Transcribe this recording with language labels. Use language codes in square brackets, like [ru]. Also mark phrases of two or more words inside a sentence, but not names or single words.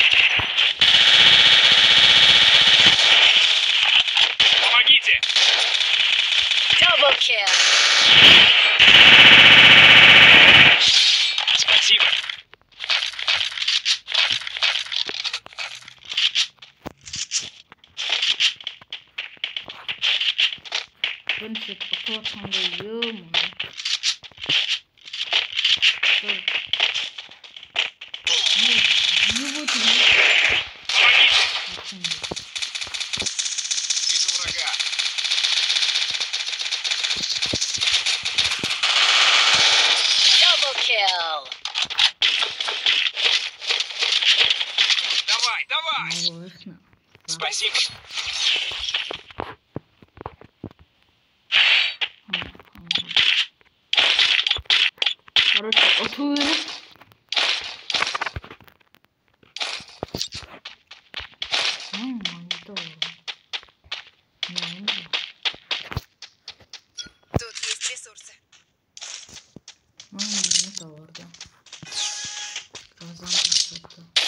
[ru] Помогите! [en] Double kill. [ru] Спасибо. [tr] Ben size otomatikman yiyorum onu. [ru] Помогите. Вижу врага. [en] Double kill. [ru] Давай, давай. Спасибо. Короче, [tr] oturuyorum. Manita oldu. Ne oldu? [ru] Тут есть ресурсы. [tr] Manita orada. Kazandık zaten.